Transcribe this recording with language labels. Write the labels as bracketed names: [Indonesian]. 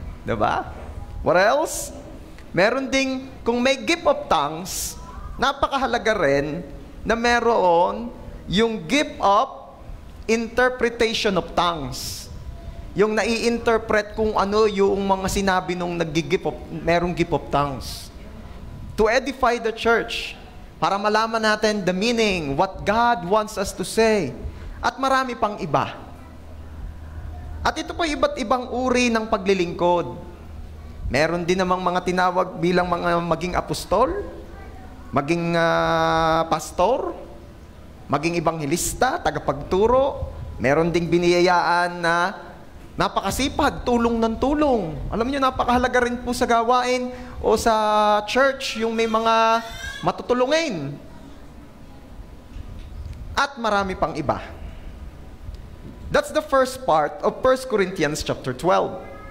[Filipino] Diba? [English] What else? [Filipino] Meron ding, kung may gift of tongues, napakahalaga rin na meron yung gift of interpretation of tongues. Yung nai-interpret kung ano yung mga sinabi nung merong gift of tongues. [English] To edify the church. [Filipino] Para malaman natin [English] the meaning, what God wants us to say. [Filipino] At marami pang iba. At ito po iba't ibang uri ng paglilingkod. Meron din namang mga tinawag bilang mga maging apostol, maging pastor, maging ebanghelista, tagapagturo. Meron ding biniyayaan na napakasipag, tulong ng tulong. Alam niyo, napakahalaga rin po sa gawain o sa church yung may mga matutulungin. At marami pang iba. [English] That's the first part of 1 Corinthians chapter 12.